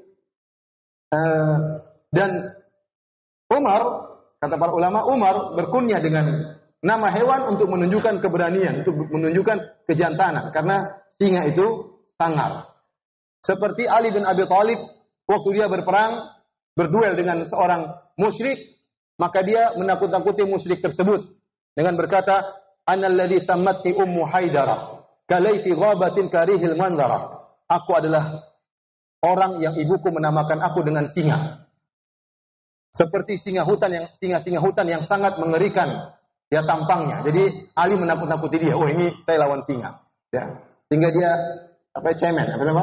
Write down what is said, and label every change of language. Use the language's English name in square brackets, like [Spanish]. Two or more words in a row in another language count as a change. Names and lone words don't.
[Indonesian] Dan Umar, kata para ulama, Umar berkunyah dengan nama hewan untuk menunjukkan keberanian, untuk menunjukkan kejantanan. Karena singa itu sangar. Seperti Ali bin Abi Thalib, waktu dia berperang, berduel dengan seorang musyrik, maka dia menakut-nakuti musyrik tersebut dengan berkata, [Arabic] "أنا الذي سمتني أم حيدرة، كليث غابات كريه المنظرة." [Indonesian] Aku adalah orang yang ibuku menamakan aku dengan singa. Seperti singa hutan yang sangat mengerikan ya tampangnya. Jadi Ali menakut-nakuti dia. Oh, ini saya lawan singa. Ya. Sehingga dia cemen, apa nama?